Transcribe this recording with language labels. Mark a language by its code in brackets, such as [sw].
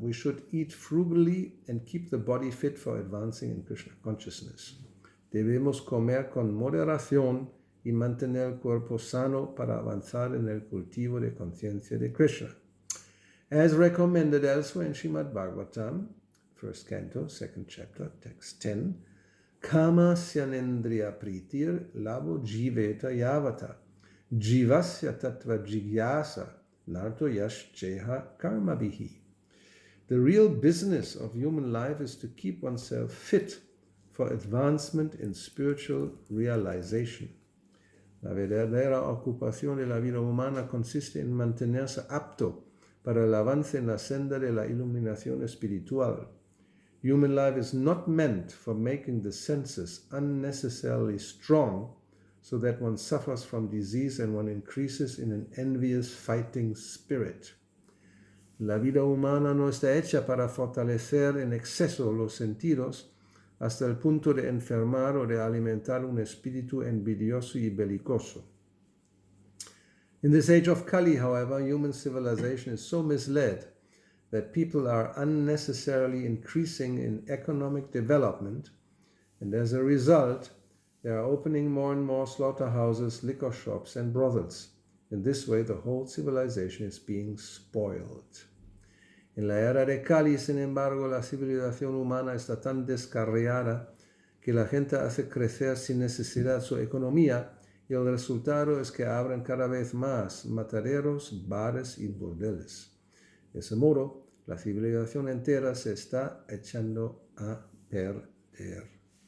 [en] We should eat frugally and keep the body fit for advancing in Krishna consciousness. [es] Debemos comer con moderación y mantener el cuerpo sano para avanzar en el cultivo de conciencia de Krishna. [en] As recommended elsewhere in Srimad Bhagavatam, first canto, second chapter, text 10, [sa] Kama syanendriya pritir labo jiveta yavata, jivasya tattva jigyasa, narto yash cheha karma bihi. [en] The real business of human life is to keep oneself fit for advancement in spiritual realization. [es] La verdadera ocupación de la vida humana consiste en mantenerse apto para el avance en la senda de la iluminación espiritual. [en] Human life is not meant for making the senses unnecessarily strong so that one suffers from disease and one increases in an envious fighting spirit. [es] La vida humana no está hecha para fortalecer en exceso los sentidos hasta el punto de enfermar o de alimentar un espíritu envidioso y belicoso. [en] In this age of Kali, however, human civilization is so misled that people are unnecessarily increasing in economic development, and as a result, they are opening more and more slaughterhouses, liquor shops, and brothels. In this way, the whole civilization is being spoiled. [es] En la era de Kali, sin embargo, la civilización humana está tan descarriada que la gente hace crecer sin necesidad su economía, y el resultado es que abren cada vez más mataderos, bares y burdeles. De ese modo, la civilización entera se está echando a perder.